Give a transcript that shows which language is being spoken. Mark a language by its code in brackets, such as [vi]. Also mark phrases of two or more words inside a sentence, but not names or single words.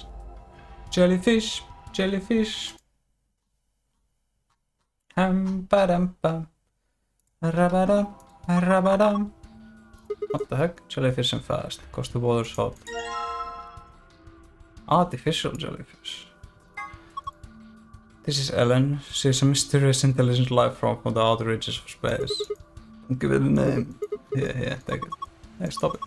[en] Jellyfish, jellyfish. Ba-dum-bum. Rabadum, rabadum. What the heck? Jellyfish and fast, cause the water's hot. Artificial jellyfish. This is Ellen. She is a mysterious intelligent life form from the outer reaches of space. Don't give it a name. Yeah, take it. Hey, stop it.